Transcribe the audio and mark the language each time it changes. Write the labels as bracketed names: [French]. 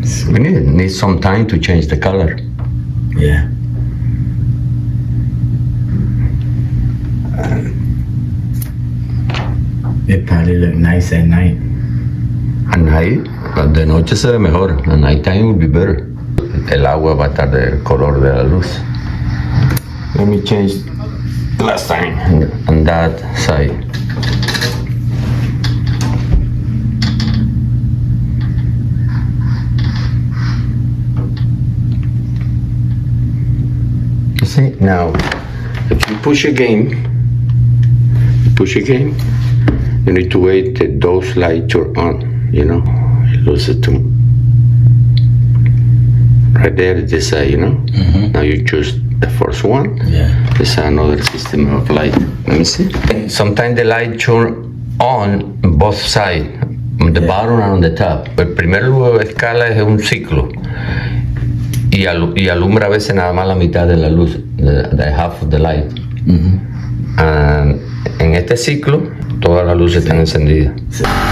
[English] We need some time to change the color. Yeah. It probably look nice at night. At night, [Spanish] de noche se ve mejor. [English] At night time will be better. [Spanish] El agua va a estar del color de la luz. [English] Let me change last time on that side. You see, now if you push again, you need to wait that those lights are on. You know, lose it to right there, this side, you know. Mm-hmm. Now you choose the first one. Yeah. This is another system of light. Let me see. Sometimes the light turn on both sides, on the bottom and on the top. [Spanish] El primer escala es un ciclo y alumbra a veces nada más la mitad de la luz, [English] the half of the light. Mm-hmm. [Spanish] And en este ciclo todas las luces están encendidas. Sí.